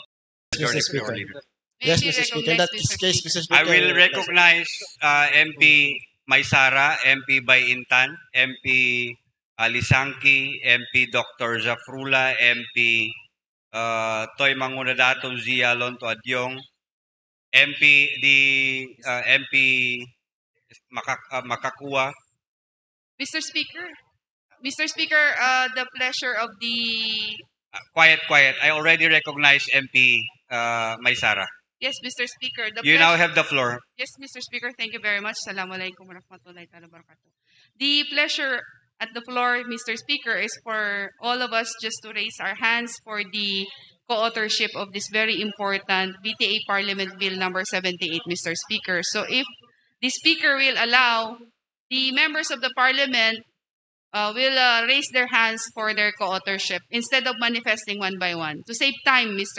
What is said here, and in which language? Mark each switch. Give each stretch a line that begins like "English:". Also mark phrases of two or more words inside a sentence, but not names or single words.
English: Mr. Majority Speaker. Floor Leader. Yes, Maybe Mr. Speaker. In recognize that Mr. case, Speaker. Mr. Speaker. I will recognize MP Maysara, MP Bayintan, MP Alisanki, MP Dr. Zafrula, MP Toy Mangunadato Zia Lonto Adyong, MP Makakua. Mr. Speaker. Mr. Speaker, the pleasure of the Quiet. I already recognized MP Maysara. yes, Mr. Speaker. The You now pleasure- have the floor. Yes, Mr. Speaker. Thank you very much.
Arabic: السلام عليكم ورحمة الله وبركاته.
English: The pleasure at the floor, Mr. Speaker, is for all of us just to raise our hands for the co-authorship of this very important BTA Parliament Bill number 78, Mr. Speaker. So if the Speaker will allow, the members of the Parliament will raise their hands for their co-authorship instead of manifesting one by one to save time, Mr.